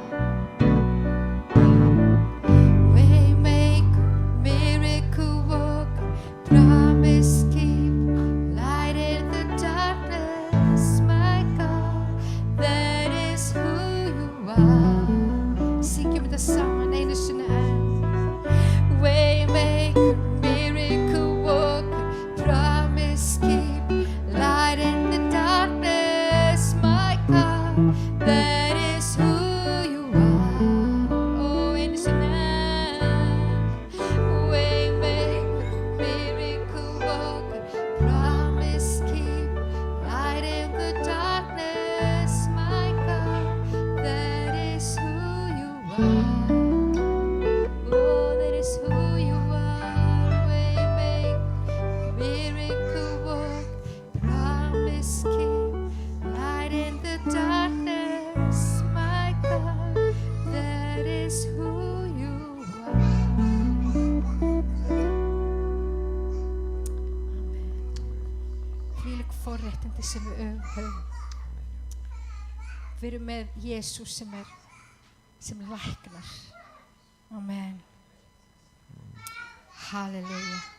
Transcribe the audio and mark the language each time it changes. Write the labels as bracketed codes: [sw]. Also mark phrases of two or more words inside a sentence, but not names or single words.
[en] Waymaker, miracle worker, promise keeper, light in the darkness, my God, that is who you are. [is] Syngjum þetta saman einu sinni enn. [en] Waymaker, miracle worker, promise keeper, light in the darkness, my God, that is who you are. [is] Oh, einu sinni enn. [en] Waymaker, miracle worker, promise keeper, light in the darkness, my God, that is who you are. Oh, that is who you are. Waymaker, miracle worker, promise keeper, light in the darkness, my God, that is who you are. [is] Þvílík forréttindi sem við höfum. Við erum með Jesús sem læknar. Amen. Halleluja.